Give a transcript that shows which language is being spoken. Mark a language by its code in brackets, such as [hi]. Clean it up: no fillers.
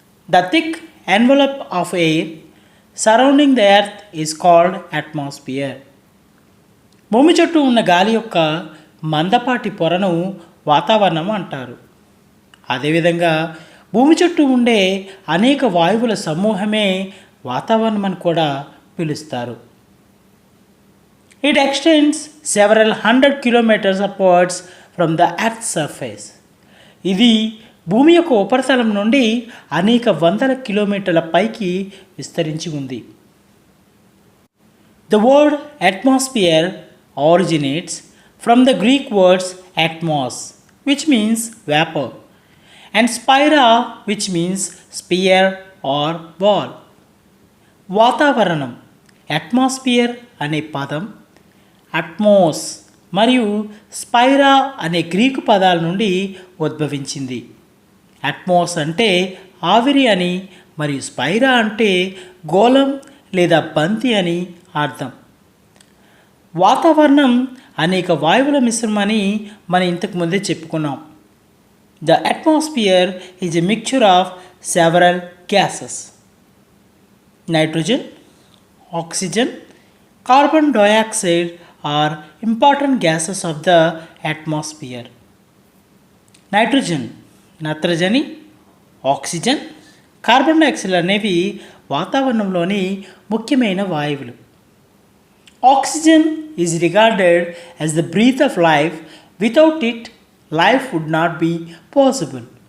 [en] The thick envelope of air surrounding the earth is called atmosphere. [te] భూమి చుట్టూ ఉన్న గాలి యొక్క మందపాటి పొరను వాతావరణం అంటారు. అదేవిధంగా భూమి చుట్టూ ఉండే అనేక వాయువుల సమూహమే వాతావరణం అని కూడా పిలుస్తారు. [en] It extends several hundred kilometers upwards from the Earth's surface. [te] ఇది భూమి యొక్క ఉపరితలం నుండి అనేక వందల కిలోమీటర్ల పైకి విస్తరించి ఉంది. [en] The word atmosphere originates from the Greek words atmos, which means vapor, and spira, which means sphere or ball. [te] వాతావరణం, అట్మాస్ఫియర్ అనే పదం అట్మోస్ మరియు స్పైరా అనే గ్రీకు పదాల నుండి ఉద్భవించింది. అట్మోస్ అంటే ఆవిరి అని మరియు స్పైరా అంటే గోళం లేదా బంతి అని అర్థం. వాతావరణం అనేక వాయువుల మిశ్రమని మనం ఇంతకు ముందే చెప్పుకున్నాం. [en] The atmosphere is a mixture of several gases. Nitrogen, oxygen, carbon dioxide are important gases of the atmosphere. [te] Nitrogen, నత్రజని, ఆక్సిజన్, కార్బన్ డయాక్సైడ్ అనేవి వాతావరణంలోని ముఖ్యమైన వాయువులు. [en] Oxygen is regarded as the breath of life. Without it life would not be possible.